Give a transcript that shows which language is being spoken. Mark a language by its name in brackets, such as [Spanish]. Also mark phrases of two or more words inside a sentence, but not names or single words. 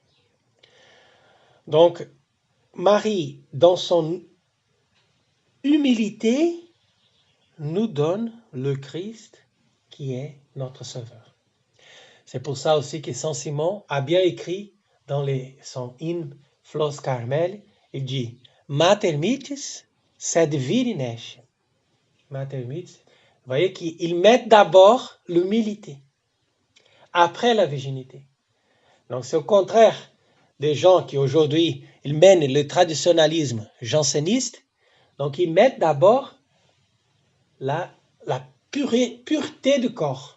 [French] Donc, Marie, dans son humilité, nous donne le Christ qui est notre Sauveur. C'est pour ça aussi que Saint Simon a bien écrit dans son hymne Flos Carmel, il dit [Latin] Mater mitis sed virines. Mater mitis. [French] Vous voyez qu'ils mettent d'abord l'humilité, après la virginité. Donc c'est au contraire des gens qui aujourd'hui ils mènent le traditionnalisme janséniste. Donc ils mettent d'abord la pureté du corps.